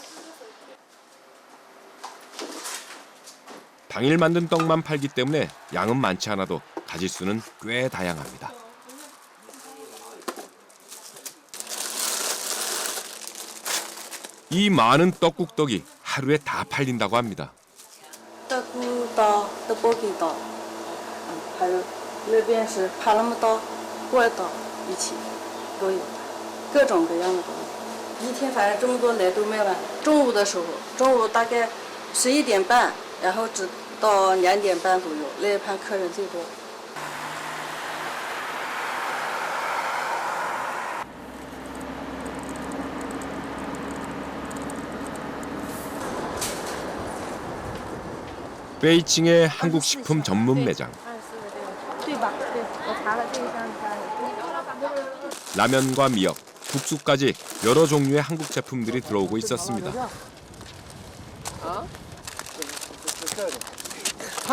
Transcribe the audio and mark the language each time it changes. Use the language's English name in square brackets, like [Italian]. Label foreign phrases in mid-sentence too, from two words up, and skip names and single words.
[Korean] 당일 만든 떡만 팔기 때문에 양은 많지 않아도 가짓수는 꽤 다양합니다. 이 많은 떡국떡이 하루에 다 팔린다고 합니다. 떡국떡, 떡볶이떡, [Chinese] 还有那边是帕拉木떡、锅떡一起都有，各种各样的东西。一天反正这么多奶都卖完。中午的时候，中午大概11点半，然后直到2点半左右，那一盘客人最多。 [Korean] 베이징의 한국 식품 전문 매장. 라면과 미역, 국수까지 여러 종류의 한국 제품들이 들어오고 있었습니다.